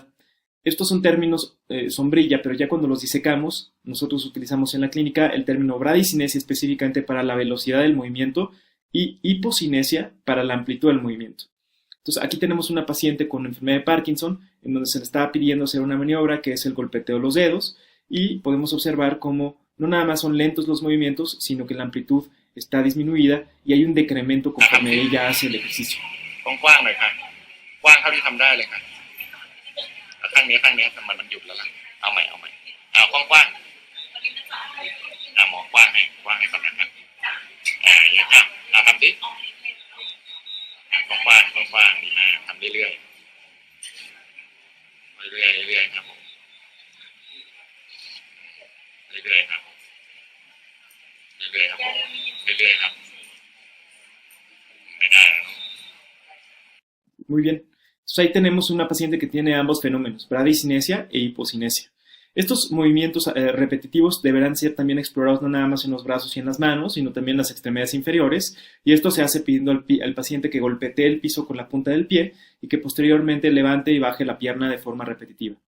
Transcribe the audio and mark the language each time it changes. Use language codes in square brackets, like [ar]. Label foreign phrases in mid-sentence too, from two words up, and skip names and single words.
[es] Estos son términos sombrilla, pero ya cuando los disecamos, nosotros utilizamos en la clínica el término bradicinesia específicamente para la velocidad del movimiento y hipocinesia para la amplitud del movimiento. Entonces, aquí tenemos una paciente con enfermedad de Parkinson, en donde se le estaba pidiendo hacer una maniobra que es el golpeteo de los dedos, y podemos observar cómo no nada más son lentos los movimientos, sino que la amplitud está disminuida y hay un decremento conforme ella hace el ejercicio. [th] กว้างๆหน่อยค่ะกว้างเท่าที่ทำได้เลยค่ะข้างนี้มันหยุดแล้วล่ะเอาใหม่กว้างหมอกว้างให้ก่อนนะครับอย่างทำดิกว้างดีมากทำเรื่อยๆครับผมเรื่อยๆครับไม่ได้ [es] Muy bien. Entonces ahí tenemos una paciente que tiene ambos fenómenos, bradicinesia e hipocinesia. Estos movimientos repetitivos deberán ser también explorados no nada más en los brazos y en las manos, sino también en las extremidades inferiores, y esto se hace pidiendo al paciente que golpetee el piso con la punta del pie y que posteriormente levante y baje la pierna de forma repetitiva.